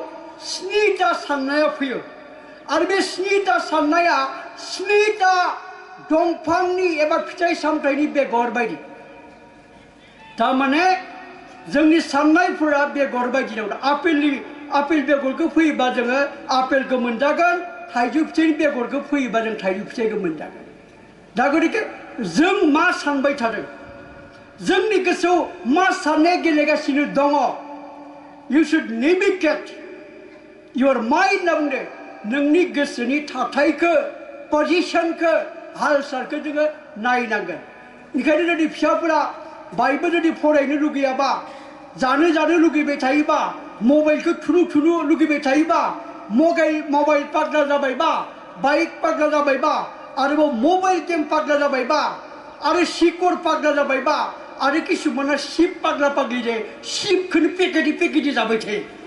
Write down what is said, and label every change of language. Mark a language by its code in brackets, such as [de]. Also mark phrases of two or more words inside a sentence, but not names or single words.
[brx] 7टा साननाया फैयो आरो बे 7टा साननाया 7टा दंफांनि एबा फिथाइ सामथाइनि बेगर बायदि तारमाने जोंनि साननायफोरा बेगर बायदि दं आपेल बेगरखौ फैयोबा जोङो आपेलखौ मोनजागोन थाइजौ फिथाइनि बेगरखौ फैयोबा जों थाइजौ फिथाइखौ मोनजागोन दा गतिके जों मा सानबाय थादों जोंनि गोसोआव मा साननाया गेलेगासिनो दङ [en] you should navigate your mind [brx] होनना बुंदों नोंनि गोसोनि थाथायखौ पजिशनखौ हाल-सालखौ जोङो नायनांगोन ओंखायनो जुदि फिसाफोरा बायबो जुदि फरायनो लुगैयाबा जानो लुगैबाय थायोबा मबाइलखौ थुनु लुगैबाय थायोबा मबाइल पागला जाबायबा बाइक पागला जाबायबा आरोबाव [en] mobile game [brx] पागला जाबायबा आरो सिकर पागला जाबायबा आरो किसुमाना शिब पागला पागलि जायो शिबखौनो पेकेटि जाबाय थायो